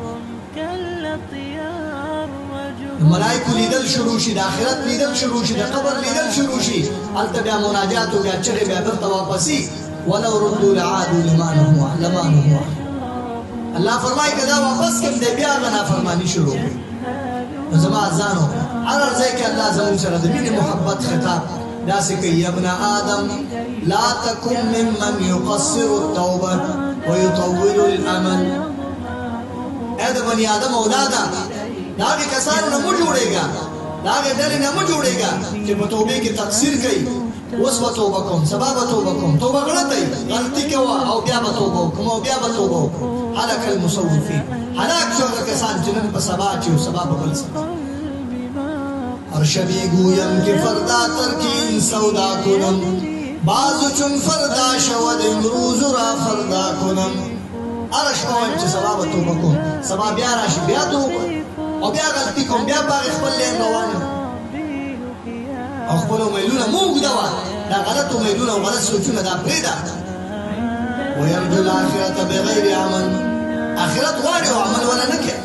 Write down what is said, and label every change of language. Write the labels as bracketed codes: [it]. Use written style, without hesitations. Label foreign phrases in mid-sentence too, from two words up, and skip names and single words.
[ps] ملائکو لیدل شروع شي، د آخرت لیدل شروع شي، د قبر لیدل شروع شي. هلته بیا مناجات او بیا چغې بیا بیرته واپسي. [ar] ولو ردوا لعادوا لما نهوا عنه. [ps] الله فرمایي که دا واپس کړم دی، بیا هغه نافرماني شروع کړي. نو زما ځانو، هر ځای کې الله زموږ سره د مینې محبت خطاب داسې کوي: [ar] یا ابن آدم لا تکن ممن یقصر التوبه ویطول الامل. [ps] ای د بني آدم اولاده، دا هغې کسانو نه مه جوړېږه، دا هغې ډلې نه مه جوړېږه چې په توبې کې تقصیر کوي. اوس به توبه کوم، سبا به توبه کوم. توبه غلطی، غلطي کوه او بیا به توبه وکړم، او بیا به توبه وکړم. [ar] هلک المسوفین، [ps] هلاک شو هغه کسان چې نن په سبا چې و سبا به بل سبا. [fa] هر شبی گویم که فردا ترکین سودا کنم، بازو چون فردا شود امروز را فردا کنم. [ps] هر شپه وایم چې سبا به توبه کوم، سبا بیا راشي بیا توبه، او بیا غلطي کوم، بیا په هغې خپل لین روان یم. او خپل امیدونه مه اوږدوه، دا غلط امیدونه او غلط سوچونه دا پرېږده. [ar] ویرجو الاخرة بغیر عمل، [ps] آخرت غواړي او عمل ولا نه کوي.